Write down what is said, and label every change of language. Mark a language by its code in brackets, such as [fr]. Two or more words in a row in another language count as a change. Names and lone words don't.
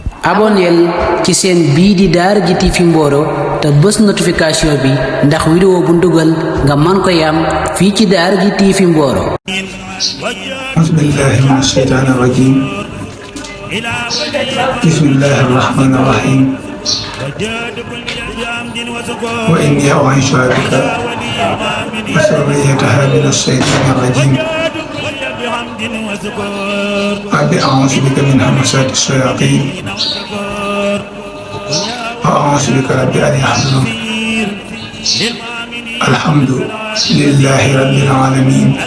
[wo] abonneel ci seen bii di Daara J TV Mboro te bës notification bi ndax vidéo bu ndugal nga man ko yam fii ci Daara J TV Mboro. [ar] أعوذ بالله من الشيطان الرجيم بسم الله الرحمن الرحيم وإني أعيذها بك وذريتها من الشيطان الرجيم رب أعوذ بك من همزات الشياطين وأعوذ بك رب أن يحضرون الحمد لله رب العالمين